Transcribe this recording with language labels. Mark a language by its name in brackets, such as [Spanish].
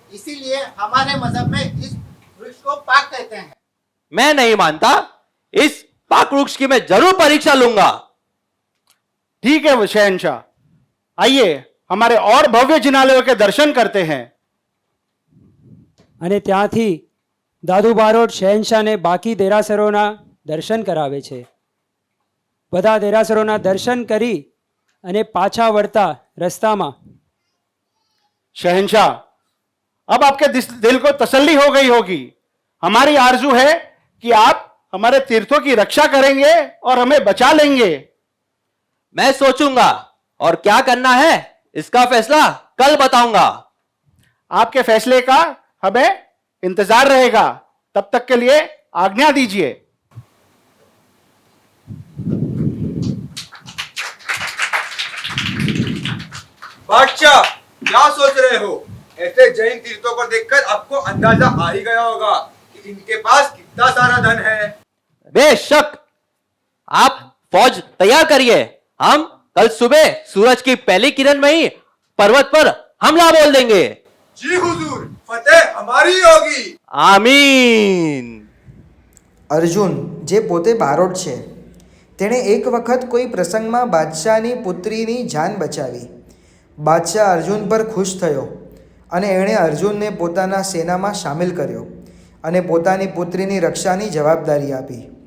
[Hindi] इसीलिए हमारे मजहब में इस वृक्ष को पाक कहते हैं. मैं नहीं मानता. इस पाक वृक्ष की मैं जरूर परीक्षा लूंगा. ठीक है शहनशाह, आइए हमारे और भव्य जिनालयों के दर्शन करते हैं. [Gujarati] અને ત્યાંથી દાદુ બારોટ શહેનશાહને બાકી દેરાસરોના દર્શન કરાવે છે. બધા દેરાસરોના દર્શન કરી અને પાછા વળતા રસ્તામાં [Hindi] शहनशाह, अब आपके दिल को तसल्ली हो गई होगी. हमारी आरजू है कि आप हमारे तीर्थों की रक्षा करेंगे और हमें बचा लेंगे. मैं सोचूंगा और क्या करना है इसका फैसला कल बताऊंगा. आपके फैसले का हमें इंतजार रहेगा. तब तक के लिए आज्ञा दीजिए. बादशाह, क्या सोच रहे हो? ऐसे जैन तीर्थों को देखकर आपको अंदाजा आ ही गया होगा कि इनके पास कितना सारा धन है. बेशक आप फौज तैयार करिए. हम कल सुबह सूरज की पहली किरण में ही पर्वत पर हमला बोल देंगे. जी हुजूर, फतेह हमारी होगी. आमीन. [Gujarati] અર્જુન જે પોતે બારોટ છે તેણે એક વખત કોઈ પ્રસંગમાં બાદશાહની પુત્રીની જાન બચાવી. બાદશાહ અર્જુન પર ખુશ થયો અને એણે અર્જુનને પોતાના સેનામાં સામેલ કર્યો અને પોતાની પુત્રીની રક્ષાની જવાબદારી આપી.